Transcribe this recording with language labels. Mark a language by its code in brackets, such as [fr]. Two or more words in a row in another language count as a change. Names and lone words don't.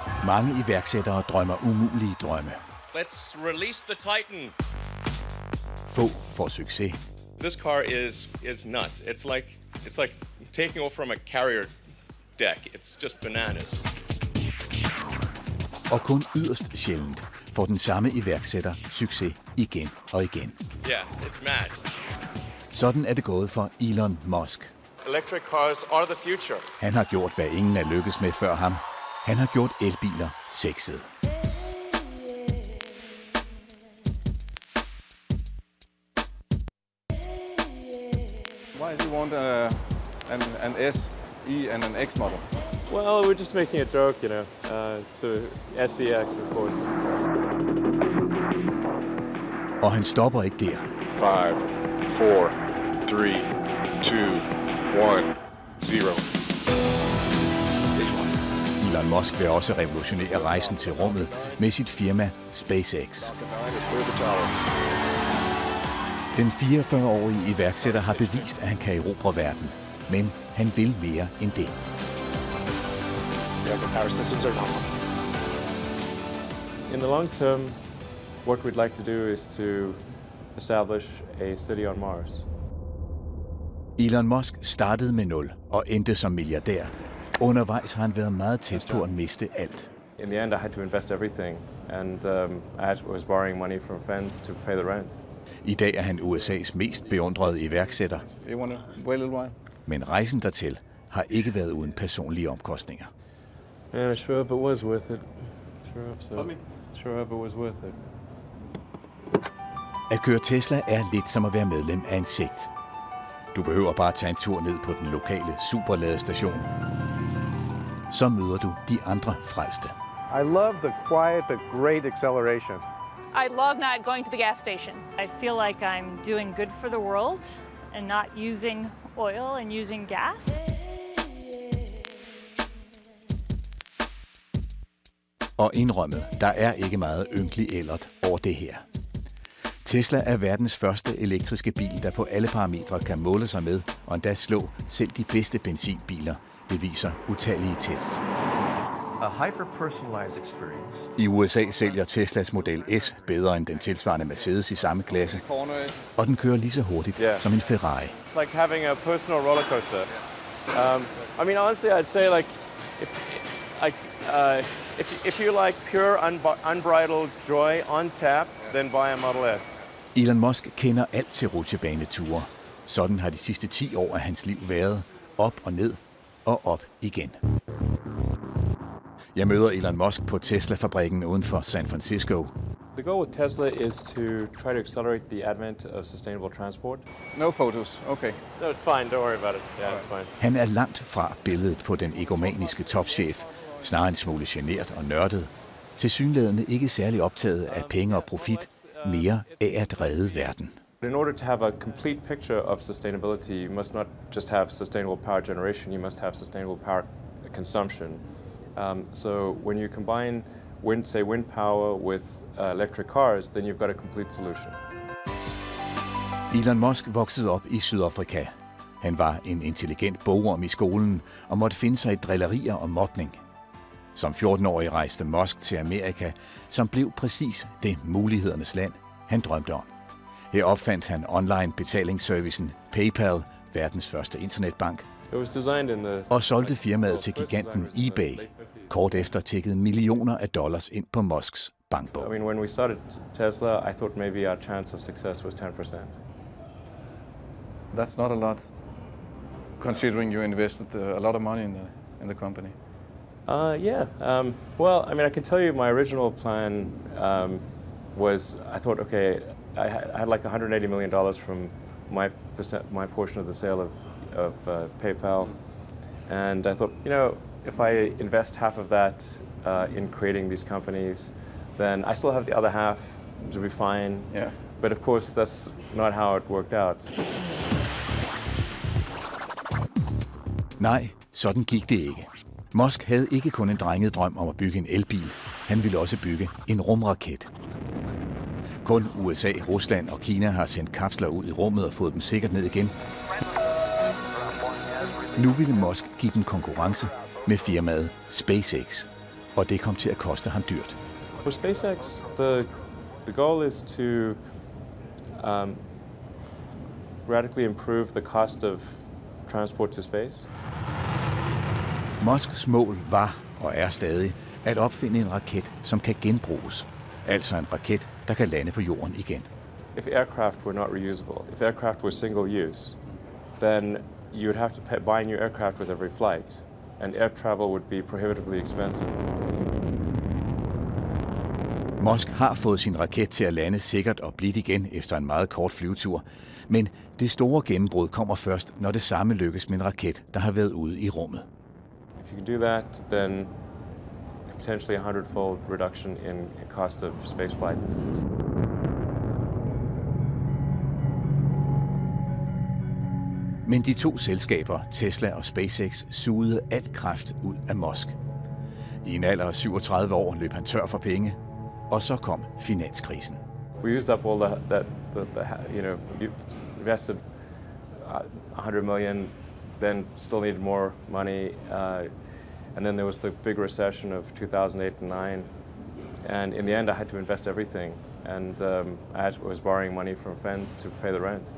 [da] Mange iværksættere drømmer umulige drømme. [en] Let's release the Titan. [da] Få får succes. [en] This car is nuts. It's like taking off from a carrier deck. It's just bananas. [da] Og kun yderst sjældent får den samme iværksætter succes igen og igen. [en] Yeah, it's mad. [da] Sådan er det gået for Elon Musk. [en] Electric cars are the future. [da] Han har gjort, hvad ingen er lykkes med før ham. Han har gjort elbiler sexede. [en] Why do you want an S, E and an X model? Well, we're just making a joke, you know. So SEX, of course. [da] Og han stopper ikke der. 5, 4, 3, 2, 1, 0. Elon Musk vil også revolutionere rejsen til rummet med sit firma SpaceX. Den 44-årige iværksætter har bevist, at han kan erobre verden, men han vil mere end det. [en] In the long term, what we'd like to do is to establish a city on Mars. [da] Elon Musk startede med 0 og endte som milliardær. Undervejs har han været meget tæt på at miste alt. [en] In the end, I had to invest everything, and I was borrowing money from friends to pay the rent. [da] I dag er han USA's mest beundrede iværksætter. [en] You want to wait a little while? [da] Men rejsen dertil har ikke været uden personlige omkostninger. [en] Yeah, sure hope it was worth it. Sure hope it was worth it. [da] At køre Tesla er lidt som at være medlem af en sekt. Du behøver bare tage en tur ned på den lokale superladestation. Så møder du de andre frelste. [en] I love the quiet but great acceleration. I love not going to the gas station. I feel like I'm doing good for the world and not using oil and using gas. [da] Og indrømmet, der er ikke meget ynkelig ellert over det her. Tesla er verdens første elektriske bil, der på alle parametre kan måle sig med og endda slå selv de bedste benzinbiler. Det viser utallige tests. [en] A hyper-personalized experience. [da] I USA sælger Teslas Model S bedre end den tilsvarende Mercedes i samme klasse, og den kører lige så hurtigt som en Ferrari. [en] It's like having a personal roller coaster. I mean, honestly, I'd say like if you like pure unbridled joy on tap, then buy a Model S. [da] Elon Musk kender alt til rutsjebaneture. Sådan har de sidste 10 år af hans liv været. Op og ned og op igen. Jeg møder Elon Musk på Tesla-fabrikken uden for San Francisco. [en] The goal with Tesla is to try to accelerate the advent of sustainable transport. No photos, okay. No, it's fine. Don't worry about it. Yeah, it's fine. [da] Han er langt fra billedet på den egomaniske topchef, snarere en smule genert og nørdet. Tilsyneladende ikke særlig optaget af penge og profit, mere af at redde verden. [en] In order to have a complete picture of sustainability, you must not just have sustainable power generation, you must have sustainable power consumption. So when you combine wind power with electric cars, then you've got a complete solution. [da] Elon Musk voksede op i Sydafrika. Han var en intelligent bogorm i skolen og måtte finde sig i drillerier og mobning. Som 14-årig rejste Musk til Amerika, som blev præcis det mulighedernes land, han drømte om. Her opfandt han online betalingsservicen PayPal, verdens første internetbank, og solgte firmaet til giganten eBay. Kort efter tikkede millioner af dollars ind på Musks bankbog. [en] I mean, when we started Tesla, I thought maybe our chance of success was 10%. That's not a lot, considering you invested a lot of money in the company. Yeah. Well, I mean, I can tell you my original plan was I thought, okay, I had like $180 million from my portion of the sale of PayPal, and I thought, you know, if I invest half of that in creating these companies, then I still have the other half to be fine. Yeah. But of course, that's not how it worked out. [da] Nej, sådan gik det ikke. Musk havde ikke kun en drenget drøm om at bygge en elbil, han ville også bygge en rumraket. Kun USA, Rusland og Kina har sendt kapsler ud i rummet og fået dem sikkert ned igen. Nu ville Musk give dem konkurrence med firmaet SpaceX. og det kom til at koste ham dyrt. [en] For SpaceX, the goal is to radically improve the cost of transport to space. [da] Musks mål var og er stadig at opfinde en raket, som kan genbruges. Altså en raket, der kan lande på jorden igen. [en] If aircraft were not reusable, if aircraft were single use, then you would have to buy new aircraft with every flight, and air travel would be prohibitively expensive. [da] Musk har fået sin raket til at lande sikkert og blidt igen efter en meget kort flyvetur, men det store gennembrud kommer først, når det samme lykkes med en raket, der har været ude i rummet. [en] If you can do that, then potentially a 100-fold reduction in cost of spaceflight. [da] Men de to selskaber, Tesla og SpaceX, sugede al kraft ud af Musk. I en alder af 37 år løb han tør for penge, og så kom finanskrisen. [en] We used up all you invested 100 million, then still needed more money, and then there was the big recession of 2008 and 9, and in the end I had to invest everything, and I was borrowing money from friends to pay the rent.